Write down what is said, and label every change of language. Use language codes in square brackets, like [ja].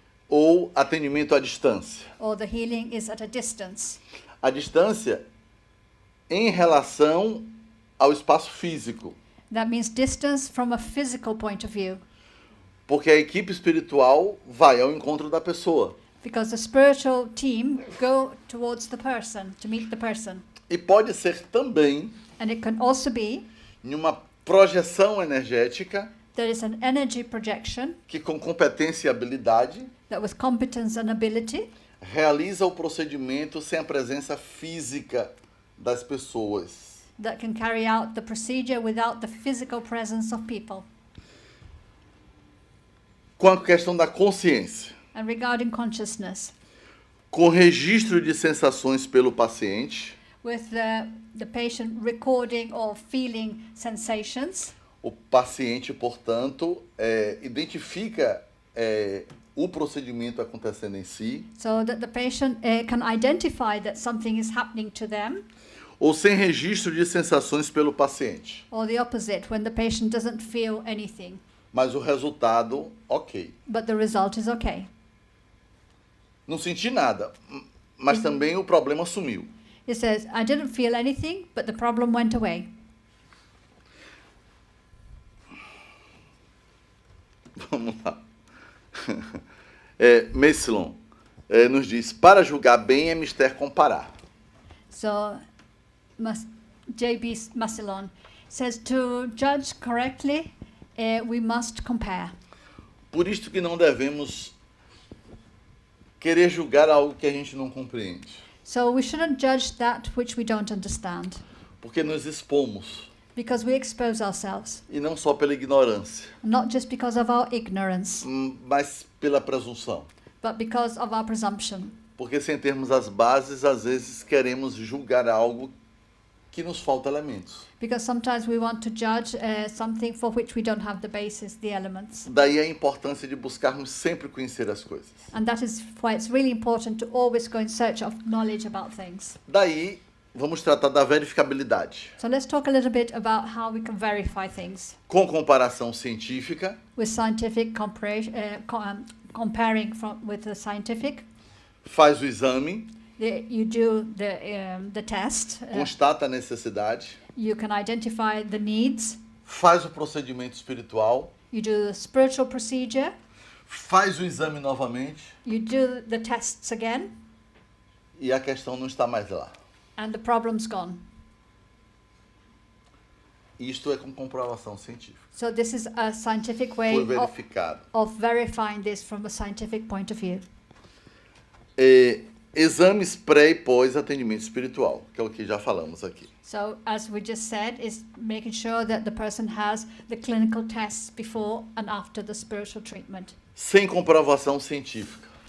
[pt] Ou atendimento à distância. [en] Or the healing is at a distance. [pt] A distância em relação ao espaço físico. [en] That means distance from a physical point of view. [pt] Porque a equipe espiritual vai ao encontro da pessoa. [en] Because the spiritual team go towards the person, to meet the person. [pt] E pode ser também [en] And it can also be [pt] em uma projeção energética [en] there is an energy projection [pt] que com competência e habilidade [en] that with competence and ability [pt] realiza o procedimento sem a presença física das pessoas. [en] that can carry out the procedure without the physical presence of people. [pt] Com a questão da consciência, [en] And regarding consciousness, [pt] com registro de sensações pelo paciente, [en] with the patient recording or feeling sensations, [pt] o paciente, portanto, identifica o procedimento acontecendo em si, [en] so that the patient can identify that something is happening to them, [pt] ou sem registro de sensações pelo paciente. [en] or the opposite, when the patient doesn't feel anything, [pt] Mas o resultado, ok. [en] but the result is okay. [pt] Não senti nada, mas também o problema sumiu. [en] It says, I didn't feel anything, but the problem went away. [pt] Vamos lá. Messilon nos diz, para julgar bem é mister comparar. [en] So, J.B. Massillon says, to judge correctly, we must compare. [pt] Por isto que não devemos querer julgar algo que a gente não compreende. [en] So we shouldn't judge that which we don't understand, [pt] Porque nos expomos, [en] because we expose ourselves, [pt] e não só pela ignorância, [en] not just because of our ignorance, [pt] mas pela presunção. [en] but because of our presumption. [pt] Porque sem termos as bases, às vezes queremos julgar algo que nos falta elementos. [en] Because sometimes we want to judge something for which we don't have the basis, the elements. [pt] Daí a importância de buscarmos sempre conhecer as coisas. [en] And that is why it's really important to always go in search of knowledge about things. [pt] Daí, vamos tratar da verificabilidade. [en] So let's talk a little bit about how we can verify things [pt] Com comparação científica, [en] with scientific comparing with the scientific. [pt] faz o exame, [en] You do the test. [pt] constata a necessidade, [en] You can identify the needs. [pt] faz o procedimento espiritual, [en] You do the spiritual procedure. [pt] faz o exame novamente [en] You do the tests again, [pt] e a questão não está mais lá. [en] and the problem's gone. [pt] Isto é com comprovação científica. [en] So this is a scientific way [pt] Foi verificado. [en] of verifying this from a scientific point of view. [pt] Exames pré e pós atendimento espiritual, que é o que já falamos aqui. [en] So as we just said, is making sure that the person has the clinical tests before and after the spiritual treatment. [pt] Sem comprovação científica.